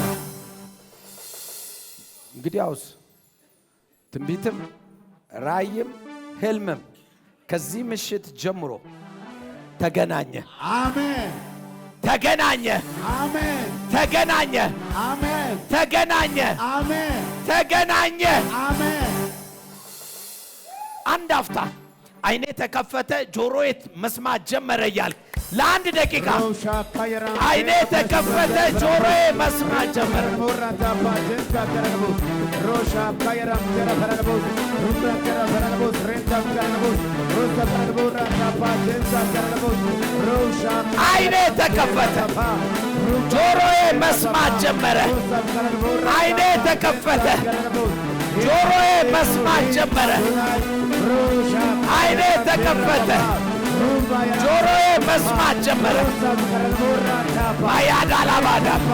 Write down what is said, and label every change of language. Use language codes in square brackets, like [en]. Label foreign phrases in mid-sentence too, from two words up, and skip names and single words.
[am] እንግዲያውስ ትንቢትም ራእይም ህልምም ከዚህ ምሽት ጀምሮ ተገናኘ። አሜን። ተገናኘ። አሜን። ተገናኘ። አሜን። ተገናኘ። አሜን። ተገናኘ። አሜን። አንድ አፍታ አይኔ ተከፈተ፣ ጆሮዬ መስማት ጀመረ እያልክ ለአንድ ደቂቃ አይኔ ተከፈተ፣ ጆሮዬ መስማት ጀመረ። Rosha Kayaram Terra Paranabos, Rubra Terra Paranabos, Renta Paranabos, Rosa Paranabora, Pajensa Paranabos, Rosha አይኔ ተከፈተ፣ ጆሮዬ መስማት ጀመረ። አይኔ ተከፈተ፣ ጆሮዬ መስማት ጀመረ። አይኔ ተከፈተ፣ ጆሮዬ መስማት ጀመረ። ማያዳላባዳ